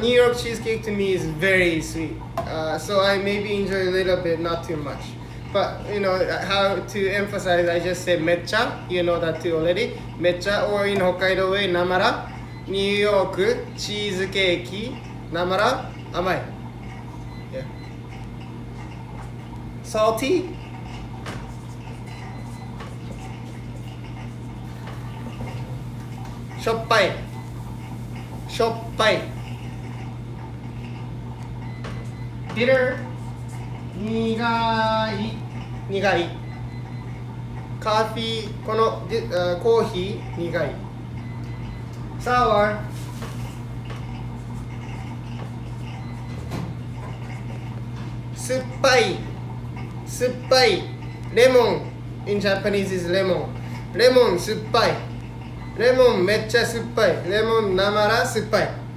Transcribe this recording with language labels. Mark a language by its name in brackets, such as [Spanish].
[English] New York cheesecake to me is very sweet, so I maybe enjoy a little bit, not too much. But you know how to emphasize, I just say めっちゃ, you know that too already. めっちゃ, or in Hokkaido way, なまら, New York cheesecake, [Japanese] なまら, 甘い. [English] Yeah. [Japanese] Salty, しょっぱい、しょっぱい。 bitter, 苦い、苦い。コーヒー、このコーヒー、苦い。sour, 酸っぱい、酸っぱい。 [English] レモン in Japanese is lemon. [Japanese] レモン酸っぱい。レモンめっちゃ酸っぱい。レモンなまら酸っぱい。